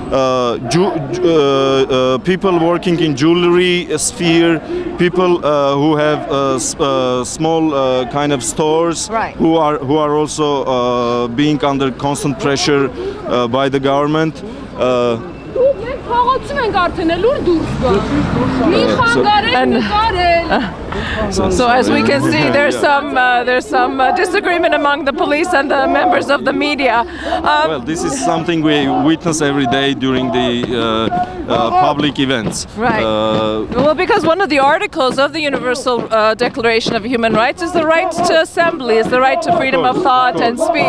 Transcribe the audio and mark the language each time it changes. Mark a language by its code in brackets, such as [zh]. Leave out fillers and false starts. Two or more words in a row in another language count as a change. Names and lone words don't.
[en] People working in jewelry sphere, people who have small kind of stores, right, who are also being under constant pressure by the government. [hy] Փողոցում ենք արդեն լուր դուրս գա։ Մի խանգարել, նկարել։ [en] So as we can see, there's some disagreement among the police and the members of the media. Well, this is something we witness every day during the public events. Right. Well, because one of the articles of the Universal Declaration of Human Rights is the right to assembly, is the right to freedom of thought and speech.